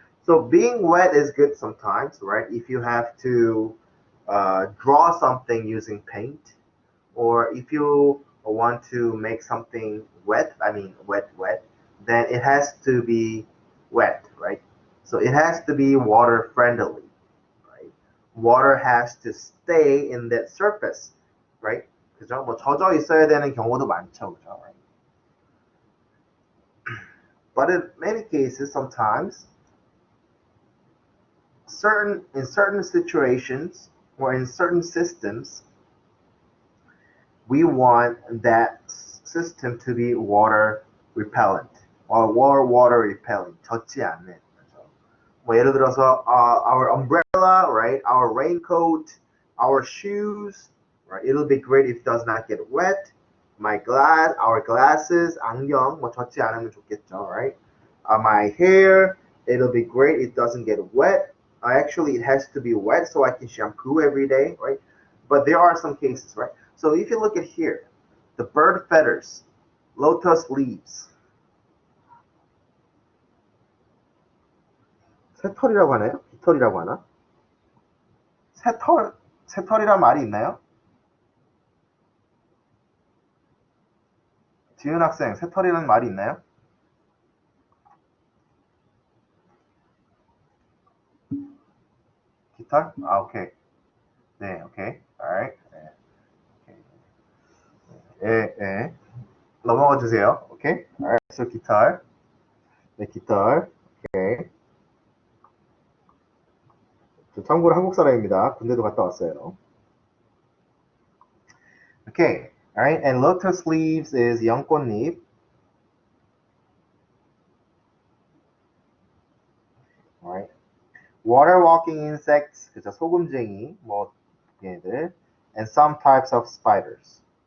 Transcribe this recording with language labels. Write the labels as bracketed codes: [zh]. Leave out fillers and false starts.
[en] So being wet is good sometimes, right? If you have to draw something using paint, or if you want to make something wet, then it has to be wet, right? So it has to be water friendly, right? Water has to stay in that surface, right? [ko] 그죠? 뭐 젖어 있어야 되는 경우도 많죠, 그죠? [en] Right? But in many cases, sometimes, in certain situations or in certain systems, we want that system to be water repellent or water repelling, [ko] 젖지 않는. 뭐 예를 들어서 [en] our umbrella right? Our raincoat, our shoes, right? It'll be great if it does not get wet. Our glasses, [ko] 안경, 뭐 젖지 않으면 좋겠죠, [en] right? My hair, it'll be great. It doesn't get wet. Actually, it has to be wet so I can shampoo every day, right? But there are some cases, right? So if you look at here, the bird feathers, lotus leaves. [ko] 새털이라고 하나요? 깃털이라고 하나? 새털이란 말이 있나요? 지은 학생, 새털이라는 말이 있나요? 깃털? 아, 오케이. 네, 오케이. [en] alright. [ko] 예. 넘어가 주세요. 오케이. [en] alright. So [ko] 깃털. 네, 깃털. 오케이. 저 참고로 한국 사람입니다. 군대도 갔다 왔어요. [en] Okay. Alright. And lotus leaves is 연꽃잎. Alright. Water walking insects, 그죠? [ko] 소금쟁이, 뭐 얘들, [en] and some types of spiders.